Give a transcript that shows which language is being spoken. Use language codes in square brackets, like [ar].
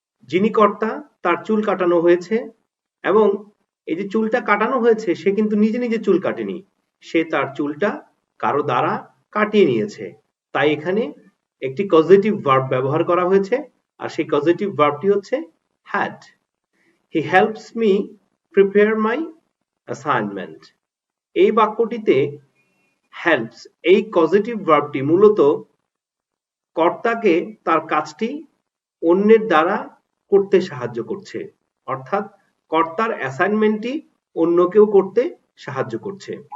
[bn] যিনি কর্তা তার চুল কাটানো হয়েছে, এবং এই যে চুলটা কাটানো হয়েছে সে কিন্তু নিজে নিজে চুল কাটেনি, সে তার চুলটা কারো দ্বারা কাটিয়ে নিয়েছে। তাই এখানে একটি কজেটিভ ভার্ব ব্যবহার করা হয়েছে, আর সেই কজেটিভ ভার্বটি হচ্ছে had. [en] He helps me prepare my assignment. [bn] এই বাক্যটিতে হেল্পস এই কজেটিভ ভার্বটি মূলত কর্তাকে তার কাজটি অন্যের দ্বারা করতে সাহায্য করছে, অর্থাৎ কর্তার অ্যাসাইনমেন্টটি অন্য কেউ করতে সাহায্য করছে।